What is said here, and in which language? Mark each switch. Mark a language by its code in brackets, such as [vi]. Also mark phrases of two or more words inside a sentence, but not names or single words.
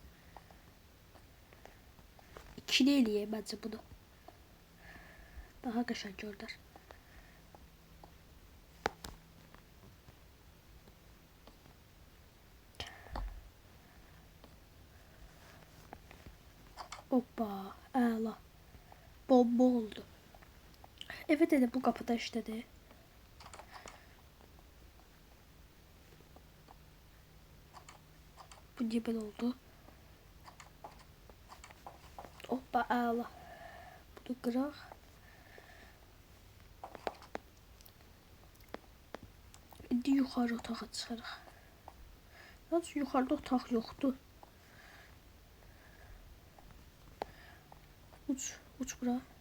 [az] İkili eləyək bence bunu. Daha qəşəng görünər. Hoppa, əla. Bomba oldu. [tr] Evet dedi, bu kapıda işledi. Bu niye böyle oldu? Hoppa, [az] əla. Bunu qıraq. İndi yuxarı otağa çıxarıq. Yalnız yuxarıda otaq yoxdur. Uç bura.